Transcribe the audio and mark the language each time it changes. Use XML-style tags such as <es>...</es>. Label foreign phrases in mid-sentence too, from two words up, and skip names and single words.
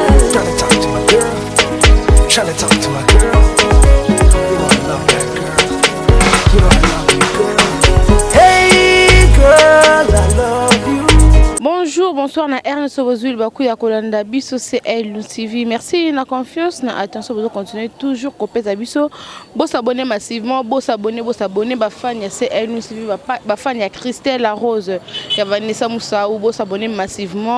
<en>Tryna talk to my girl. Tryna talk to my girl. You know I love that girl. You know I love you, girl. Hey girl, I love you.</en> <fr>Bonjour, bonsoir</fr> <ln>na Ernest Bozul Bakou ya Kolanda Biso CL TV. Merci na confiance na attention</ln> <fr>vous continuer toujours copier</fr> <ln>ta biso. Bo</ln> <fr>s'abonner massivement,</fr> <ln>bo s'abonner, ba fan ya CL TV, ba fan ya Christelle la Rose, ya Vanessa Moussa ou bo</ln> <fr>s'abonner massivement.</fr>